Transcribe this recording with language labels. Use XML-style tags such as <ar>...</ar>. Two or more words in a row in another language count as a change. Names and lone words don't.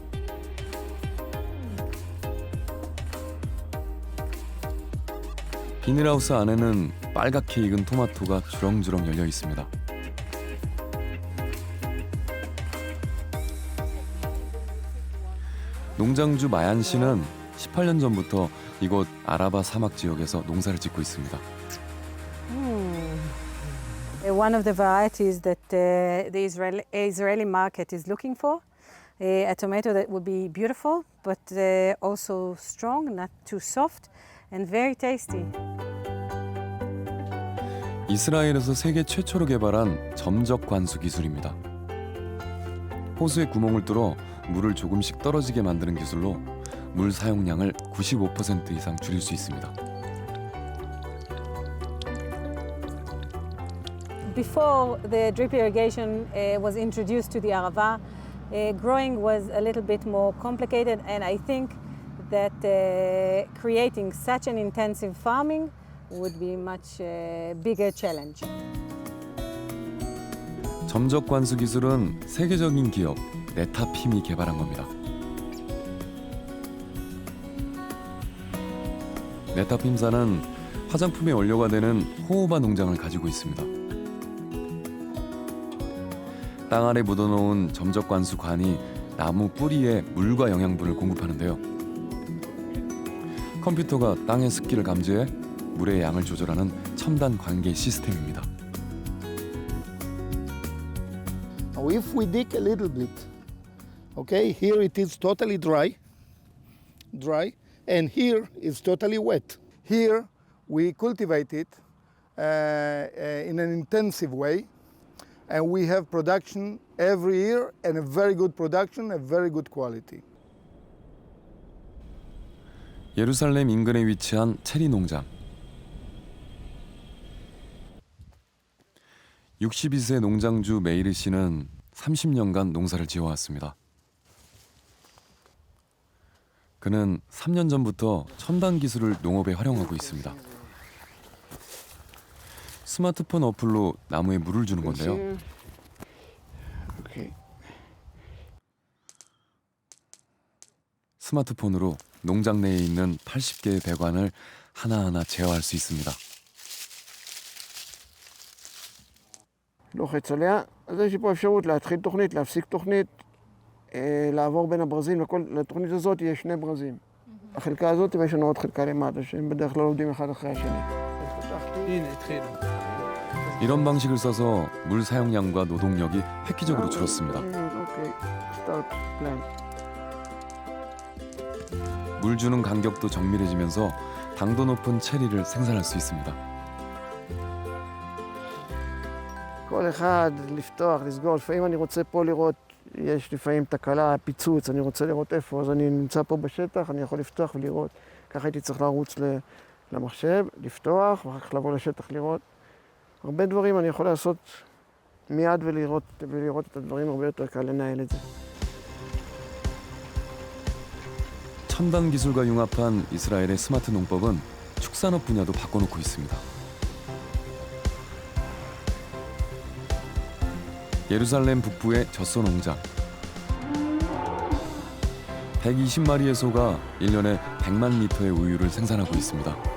<ko>비닐하우스 안에는 빨갛게 익은 토마토가 주렁주렁 열려 있습니다. 농장주 마얀 씨는 18년 전부터 이곳 아라바 사막 지역에서 농사를 짓고 있습니다.</ko> <en>One of the varieties that the Israeli market is looking for, a tomato that would be beautiful, but also strong, not too soft, and very tasty.</en> <ko>이스라엘에서 세계 최초로 개발한 점적 관수 기술입니다. 호수에 구멍을 뚫어 물을 조금씩 떨어지게 만드는 기술로 물 사용량을 95% 이상 줄일 수 있습니다.</ko> <en>Before the drip irrigation was introduced to the Arava, growing was a little bit more complicated, and I think that creating such an intensive farming would be much bigger challenge.</en> <ko>점적 관수 기술은 세계적인 기업 네타핌이 개발한 겁니다. 네타핌사는 화장품의 원료가 되는 호호바 농장을 가지고 있습니다. 땅 아래 묻어놓은 점적 관수 관이 나무 뿌리에 물과 영양분을 공급하는데요. 컴퓨터가 땅의 습기를 감지해 물의 양을 조절하는 첨단 관계 시스템입니다.</ko> <en>Now if we dig a little bit, okay, here it is totally dry, and here it's totally wet. Here we cultivate it in an intensive way, and we have production every year, and a very good production, a very good quality.</en> <ko>예루살렘 인근에 위치한 체리 농장. 62세 농장주 메이르 씨는 30년간 농사를 지어왔습니다. 그는 3년 전부터 첨단 기술을 농업에 활용하고 있습니다. 스마트폰 어플로 나무에 물을 주는 건데요. 스마트폰으로 농장 내에 있는 80개의 배관을 하나하나 제어할 수 있습니다.</ko> <he>לוחץ עליה, אז יש לי פה אפשרות להתחיל תוכנית, להפסיק תוכנית, לעבור בין הברזים, לתוכנית הזאת יש שני ברזים. החלקה הזאת ויש לנו עוד חלקה למטה, שהם בדרך כלל עובדים אחד אחרי השני. הנה, התחילו.</he> <ko>이런 방식을 써서 물 사용량과 노동력이 획기적으로 줄었습니다.</ko> <en>okay, start plan.</en> <ko>물 주는 간격도 정밀해지면서 당도 높은 체리를 생산할 수 있습니다.</ko> <he>כל אחד לפתוח, לסגור, לפעמים אני רוצה פה לראות, יש לפעמים תקלה, פיצוץ, אני רוצה לראות איפה, אז אני נמצא פה בשטח, אני יכול לפתוח ולראות. ככה הייתי צריך לרוץ למחשב, לפתוח, ואחר כך לבוא לשטח לראות. הרבה דברים אני יכול לעשות מיד ולראות את הדברים, הרבה יותר קל לנהל את זה.</he> <ko>첨단 기술과 융합한 이스라엘의 스마트 농법은 축산업 분야도 바꿔놓고 있습니다. 예루살렘 북부의 젖소 농장. 120마리의 소가 1년에 100만 리터의 우유를 생산하고 있습니다.</ko>